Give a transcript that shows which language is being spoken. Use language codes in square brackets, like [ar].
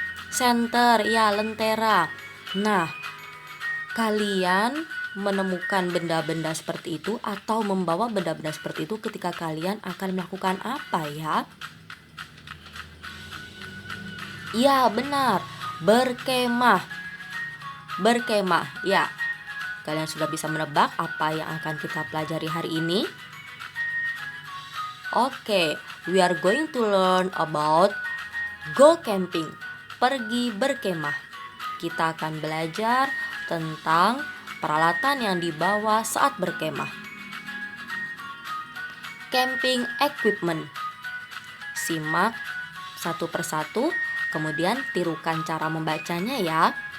[id] Senter, ya lentera. Nah, kalian menemukan benda-benda seperti itu atau membawa benda-benda seperti itu ketika kalian akan melakukan apa ya? Ya, benar. Berkemah. Berkemah, ya. Kalian sudah bisa menebak apa yang akan kita pelajari hari ini? [en] Oke, we are going to learn about go camping, [id] pergi berkemah. Kita akan belajar tentang peralatan yang dibawa saat berkemah. Camping equipment. Simak satu persatu, kemudian tirukan cara membacanya ya.